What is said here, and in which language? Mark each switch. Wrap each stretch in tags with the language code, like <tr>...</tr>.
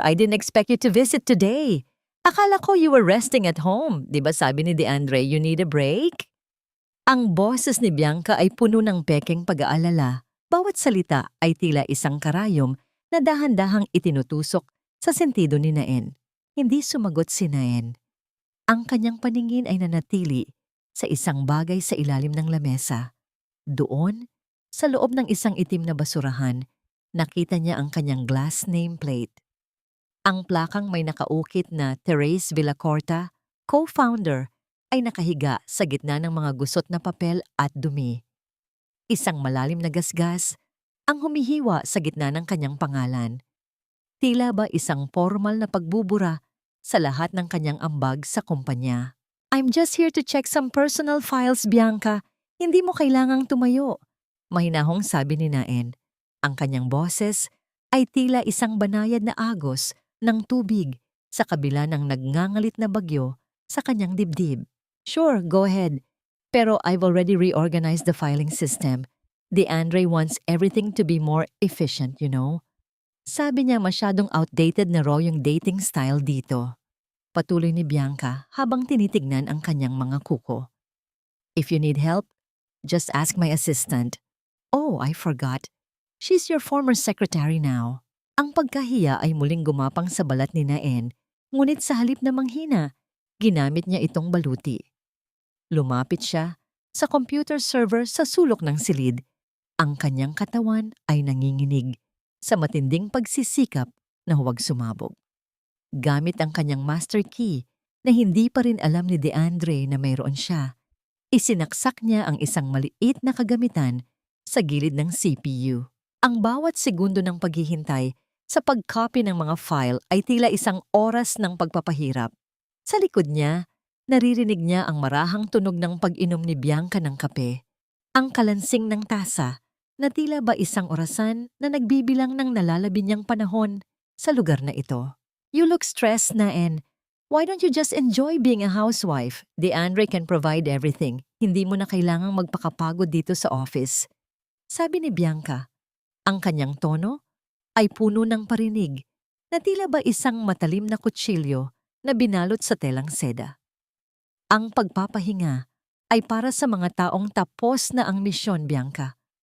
<en>I didn't expect you to visit today.</en> <tl>Akala ko</tl> <en>you were resting at home.</en> <tl>Di ba sabi ni</tl> <en>DeAndre you need a break?"</en> <tl>Ang boses ni Bianca ay puno ng pekeng pag-aalala. Bawat salita ay tila isang karayom na dahan-dahang itinutusok sa sentido ni Naen. Hindi sumagot si Naen. Ang kanyang paningin ay nanatili sa isang bagay sa ilalim ng lamesa. Doon, sa loob ng isang itim na basurahan, nakita niya ang kanyang glass nameplate. Ang plakang may nakaukit na Therese Villacorta, co-founder, ay nakahiga sa gitna ng mga gusot na papel at dumi. Isang malalim na gasgas ang humihiwa sa gitna ng kanyang pangalan. Tila ba isang formal na pagbubura sa lahat ng kanyang ambag sa kumpanya.</tl> <en>"I'm just here to check some personal files, Bianca.</en> <tl>Hindi mo kailangang tumayo," mahinahong sabi ni Naen. Ang kanyang boses ay tila isang banayad na agos ng tubig sa kabila ng nagngangalit na bagyo sa kanyang dibdib.</tl> <en>"Sure, go ahead. Pero I've already reorganized the filing system. DeAndre wants everything to be more efficient, you know."</en> <tl>Sabi niya masyadong outdated na raw yung dating style dito. Patuloy ni Bianca habang tinitignan ang kanyang mga kuko.</tl> <en>"If you need help, just ask my assistant. Oh, I forgot. She's your former secretary now."</en> <tl>Ang pagkahiya ay muling gumapang sa balat ni Naen, ngunit sa halip na manghina, ginamit niya itong baluti. Lumapit siya sa computer server sa sulok ng silid. Ang kanyang katawan ay nanginginig sa matinding pagsisikap na huwag sumabog. Gamit ang kanyang master key na hindi pa rin alam ni DeAndre na mayroon siya, isinaksak niya ang isang maliit na kagamitan sa gilid ng CPU. Ang bawat segundo ng paghihintay sa pag-copy ng mga file ay tila isang oras ng pagpapahirap. Sa likod niya, naririnig niya ang marahang tunog ng pag-inom ni Bianca ng kape, ang kalansing ng tasa na tila ba isang orasan na nagbibilang ng nalalabi niyang panahon sa lugar na ito.</tl> <en>"You look stressed, Naen. Why don't you just enjoy being a housewife? DeAndre can provide everything.</en> <tl>Hindi mo na kailangang magpakapagod dito sa office," sabi ni Bianca. Ang kanyang tono ay puno ng parinig na tila ba isang matalim na kutsilyo na binalot sa telang seda. Ang pagpapahinga ay para sa mga taong tapos na ang misyon, Bianca.</tl>